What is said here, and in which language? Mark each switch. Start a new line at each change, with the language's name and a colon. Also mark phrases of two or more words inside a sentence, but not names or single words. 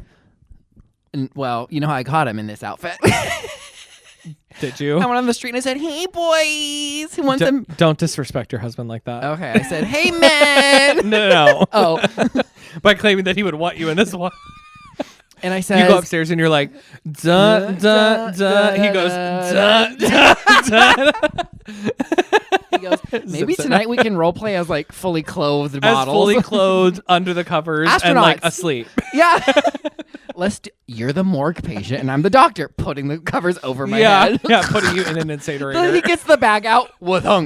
English: Well, you know how I caught him in this outfit. Did you? I went on the street and I said, "Hey boys, who wants some?" Don't disrespect your husband like that. Okay, I said, "Hey men." No. Oh. By claiming that he would want you in this one. And I said, you go upstairs and you're like, duh, duh, duh. He goes, duh, duh, duh. He goes, maybe tonight we can role play as like fully clothed models. Fully clothed under the covers Astronauts. And like asleep. Yeah. You're the morgue patient and I'm the doctor putting the covers over my head. Yeah, putting you in an incinerator. So he gets the bag out with hung.